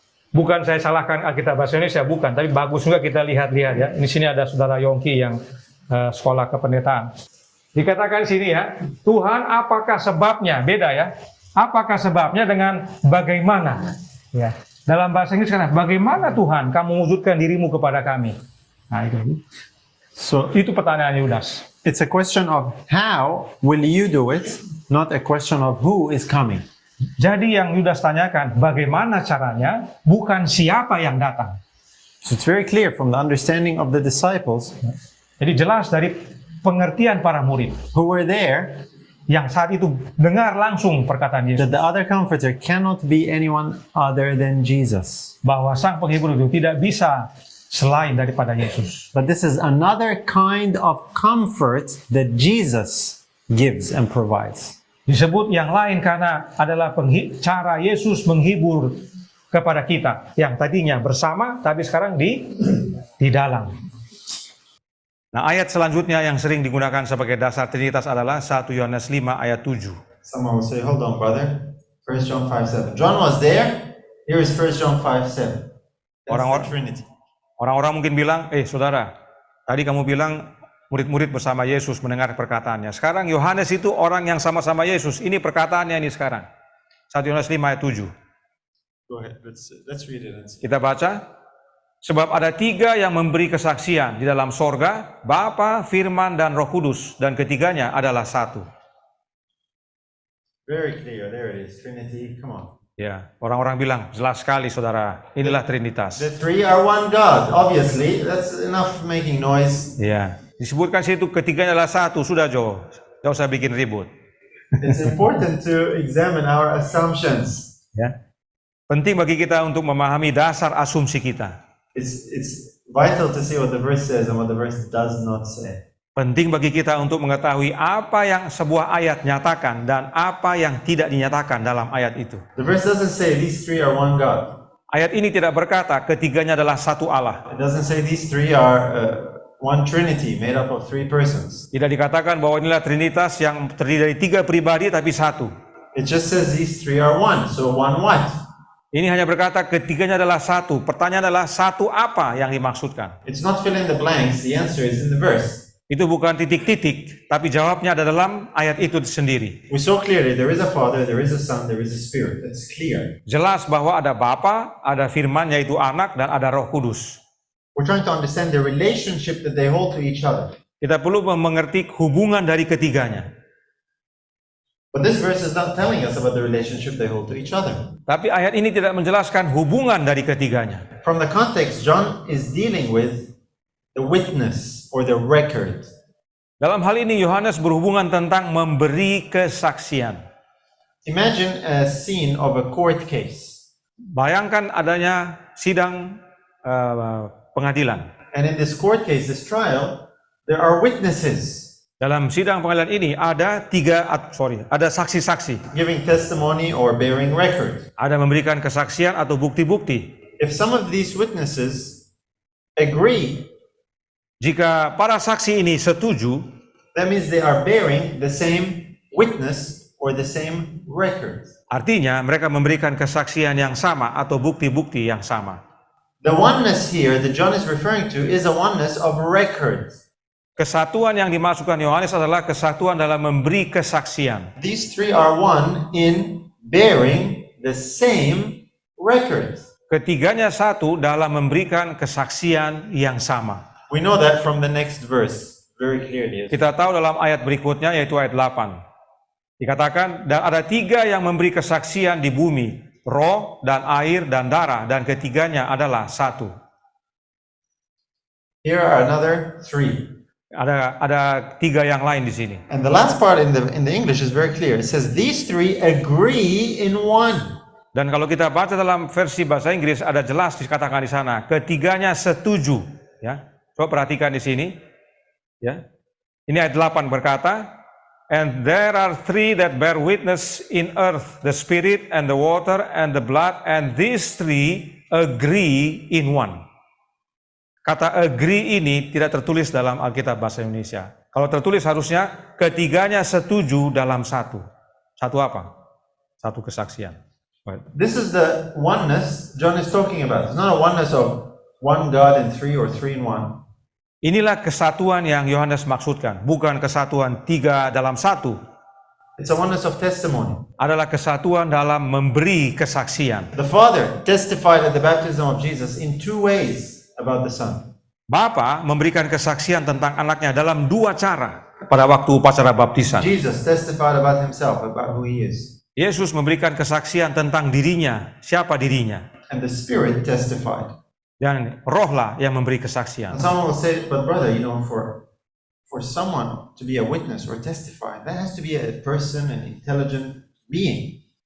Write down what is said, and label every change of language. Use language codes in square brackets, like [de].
[id] Bukan saya salahkan Alkitab bahasa Indonesia, bukan. Tapi bagus juga kita lihat-lihat ya. Di sini ada saudara Yongki yang sekolah kependetaan. Dikatakan sini ya, Tuhan apakah sebabnya? Beda ya. Apakah sebabnya dengan bagaimana? Ya. Dalam bahasa Inggris kan, bagaimana Tuhan kamu mewujudkan dirimu kepada kami? Nah, itu pertanyaan Yudas. [en] It's a question of how will you do it, not a question of who is coming. [id] Jadi yang Yudas tanyakan, bagaimana caranya, bukan siapa yang datang. [en] So it's very clear from the understanding of the disciples [id] Jadi jelas dari pengertian para murid [en] who were there [id] yang saat itu dengar langsung perkataan Yesus, [en] that the other comforter cannot be anyone other than Jesus. [id] bahwa sang penghibur itu tidak bisa selain daripada Yesus. [en] But this is another kind of comfort that Jesus gives and provides. [id] Disebut yang lain karena adalah cara Yesus menghibur kepada kita yang tadinya bersama tapi sekarang di dalam. Nah, ayat selanjutnya yang sering digunakan sebagai dasar Trinitas adalah 1 Yohanes 5 ayat 7. [en] Someone will say, hold on, brother. 1 John 5:7. John was there. Here is 1 John 5:7. That's the Trinity. [id] Orang-orang mungkin bilang, saudara, tadi kamu bilang murid-murid bersama Yesus mendengar perkataannya. Sekarang Yohanes itu orang yang sama-sama Yesus. Ini perkataannya ini sekarang. 1 Yohanes 5 ayat 7. [en] Go ahead. Let's read it and see. [id] Kita baca. Sebab ada 3 yang memberi kesaksian di dalam sorga, Bapa, Firman, dan Roh Kudus. Dan ketiganya adalah satu. [en] Very clear. There it is. Trinity. Come on. [id] Ya, orang-orang bilang, jelas sekali saudara, inilah Trinitas. [en] The three are one God. Obviously, that's enough making noise. [id] Ya, disebutkan situ ketiganya adalah satu. Sudah Jo, gak usah bikin ribut. [en] It's important to examine our assumptions. [id] Ya, penting bagi kita untuk memahami dasar asumsi kita. [en] It's vital to see what the verse says and what the verse does not say. [id] Penting bagi kita untuk mengetahui apa yang sebuah ayat nyatakan dan apa yang tidak dinyatakan dalam ayat itu. [en] The verse doesn't say these three are one God. [id] Ayat ini tidak berkata ketiganya adalah satu Allah. [en] It doesn't say these three are one Trinity made up of three persons. [id] Tidak dikatakan bahwa inilah Trinitas yang terdiri dari 3 pribadi tapi satu. [en] It just says these three are one. So one what? [id] Ini hanya berkata ketiganya adalah satu. Pertanyaan adalah satu apa yang dimaksudkan? [en] It's not fill in the blanks. The answer is in the verse. [id] Itu bukan titik-titik, tapi jawabnya ada dalam ayat itu sendiri. [en] We saw clearly there is a Father, there is a Son, there is a Spirit. That's clear. [id] Jelas bahwa ada Bapa, ada Firman yaitu Anak, dan ada Roh Kudus. [en] We're trying to understand the relationship that they hold to each other. [id] Kita perlu mengerti hubungan dari ketiganya. [en] But this verse is not telling us about the relationship they hold to each other. [id] Tapi ayat ini tidak menjelaskan hubungan dari ketiganya. [en] From the context, John is dealing with the witness or the record. [id] Dalam hal ini Yohanes berhubungan tentang memberi kesaksian. [en] Imagine a scene of a court case. [id] Bayangkan adanya sidang pengadilan. [en] And in this court case, this trial, there are witnesses [id] Dalam sidang pengadilan ini ada ada saksi-saksi. [en] giving testimony or bearing record. [id] Ada memberikan kesaksian atau bukti-bukti. [en] If some of these witnesses agree, [id] Jika para saksi ini setuju, [en] that means they are bearing the same witness or the same record. [id] artinya mereka memberikan kesaksian yang sama atau bukti-bukti yang sama. [en] The oneness here that John is referring to is a oneness of record. [id] Kesatuan yang dimasukkan Yohanes adalah kesatuan dalam memberi kesaksian. [en] These three are one in bearing the same record. [id] Ketiganya satu dalam memberikan kesaksian yang sama. [en] We know that from the next verse very clearly. [id] Kita tahu dalam ayat berikutnya yaitu ayat 8. Dikatakan, dan ada 3 yang memberi kesaksian di bumi, roh dan air dan darah, dan ketiganya adalah satu. [en] Here are another three. [id] Ada 3 yang lain di sini. [en] And the last part in the English is very clear. It says these three agree in one. [id] Dan kalau kita baca dalam versi bahasa Inggris ada jelas dikatakan di sana, ketiganya setuju. Ya, coba perhatikan di sini. Ya, ini ayat 8 berkata, [en] and there are 3 that bear witness in earth, the spirit and the water and the blood, and these 3 agree in one. [id] Kata agree ini tidak tertulis dalam Alkitab bahasa Indonesia. Kalau tertulis harusnya ketiganya setuju dalam satu. Satu apa? Satu kesaksian. [en] This is the oneness John is talking about. It's not a oneness of one God in three or three in one. [id] Inilah kesatuan yang Yohanes maksudkan, bukan kesatuan 3 dalam 1. [en] It's a oneness of testimony. [id] Adalah kesatuan dalam memberi kesaksian. [en] The Father testified at the baptism of Jesus in 2 ways about the Son. [id] Bapa memberikan kesaksian tentang anaknya dalam 2 cara pada waktu upacara baptisan. [en] Jesus testified about himself, about who he is. [id] Yesus memberikan kesaksian tentang dirinya, siapa dirinya. [en] And the Spirit testified. [id] Dan rohlah yang memberi kesaksian. [en] And someone will say, but brother, for someone to be a witness or testify, that has to be a person, an intelligent being.